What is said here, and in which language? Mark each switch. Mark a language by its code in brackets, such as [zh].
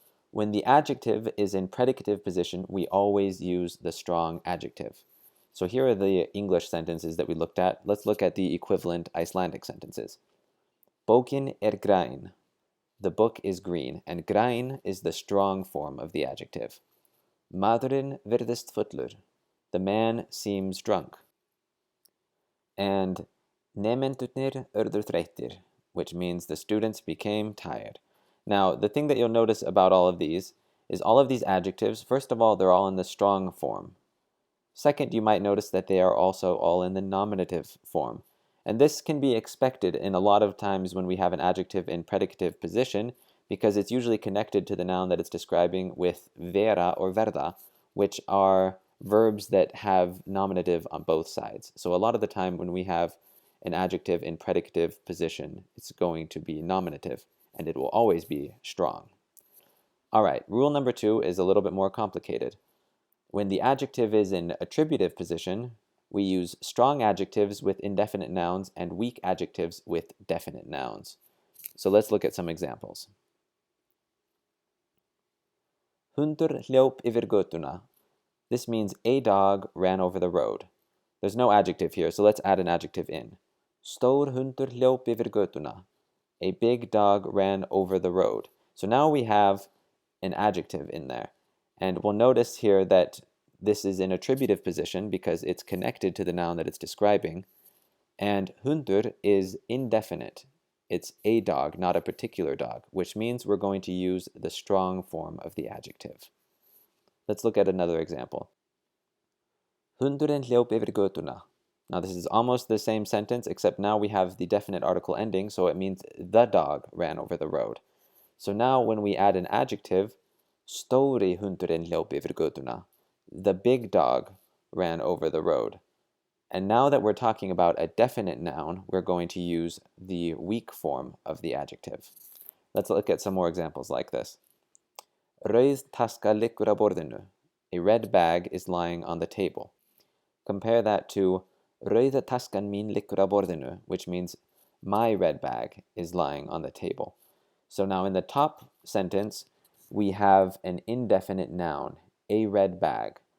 [en] When the adjective is in predicative position, we always use the strong adjective. So here are the English sentences that we looked at. Let's look at the equivalent Icelandic sentences. [is] Bókin græn. [en] The book is green, and græn is the strong form of the adjective. [is] Maðurinn virðist fullur. [en] The man seems drunk. And [is] nemendurnir urðu þreyttir, [en] which means the students became tired. Now, the thing that you'll notice about all of these is all of these adjectives, first of all, they're all in the strong form. Second, you might notice that they are also all in the nominative form. And this can be expected in a lot of times when we have an adjective in predicative position, because it's usually connected to the noun that it's describing with vera or verða, which are verbs that have nominative on both sides. So a lot of the time when we have an adjective in predicative position, it's going to be nominative, and it will always be strong. All right, rule number 2 is a little bit more complicated. When the adjective is in attributive position, we use strong adjectives with indefinite nouns and weak adjectives with definite nouns. So let's look at some examples. [is] Hundur hljóp yfir götuna. [en] This means a dog ran over the road. There's no adjective here, so let's add an adjective in. [is] Stór hundur hljóp yfir götuna. [en] A big dog ran over the road. So now we have an adjective in there. And we'll notice here that this is in attributive position because it's connected to the noun that it's describing. And hundur is indefinite. It's a dog, not a particular dog, which means we're going to use the strong form of the adjective. Let's look at another example. [is] Hundurinn hljóp yfir götuna. [en] Now this is almost the same sentence, except now we have the definite article ending, so it means the dog ran over the road. So now when we add an adjective, [is] stóri hundurinn hljóp yfir götuna. [en] The big dog ran over the road. And now that we're talking about a definite noun, we're going to use the weak form of the adjective. Let's look at some more examples like this. [is] Rauð taska liggur á borðinu. [en] A red bag is lying on the table. Compare that to [is] Rauða taskan mín liggur á borðinu, [en] which means my red bag is lying on the table. So now in the top sentence, we have an indefinite noun, a red bag.